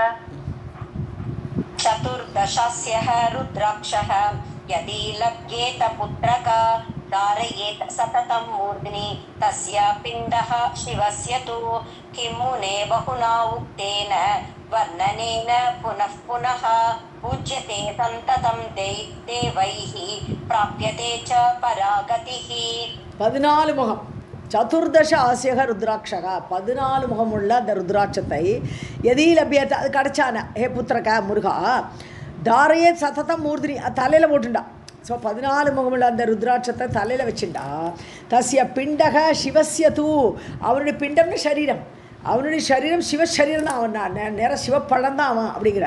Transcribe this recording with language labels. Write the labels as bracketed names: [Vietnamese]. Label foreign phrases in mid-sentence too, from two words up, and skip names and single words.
[Sanskrit] चतुर्दशस्यः रुद्राक्षः यदि लभ्येत पुत्रक धारयेत् सततं मूर्ध्नि तस्य पिण्डः शिवस्य तु किं मुने बहुना उक्तेन वर्णनेन पुनः पुनः पूज्यते सन्ततं देवैः प्राप्यते च परागतिः. [Tamil] 14 முகம். [Sanskrit] चतुर्दश आस्यकः रुद्राक्षः, [Tamil] 14 முகமுள்ள அந்த ருத்ராட்சத்தை [Sanskrit] यदि लभ्येत, [Tamil] அது கிடச்சான [Sanskrit] हे पुत्रक [Tamil] முருகா, [Sanskrit] धारयेत् सततं मूर्ध्नि, [Tamil] அது தலையில் போட்டுண்டா. ஸோ 14 முகமுள்ள அந்த ருத்ராட்சத்தை தலையில் வச்சுண்டா. [Sanskrit] तस्य पिण्डः शिवस्य तु, [Tamil] அவனுடைய பிண்டம்னு சரீரம், அவனுடைய சரீரம் சிவசரீரம் தான், அவன் நேர சிவப்பழம் தான் அவன் அப்படிங்கிற.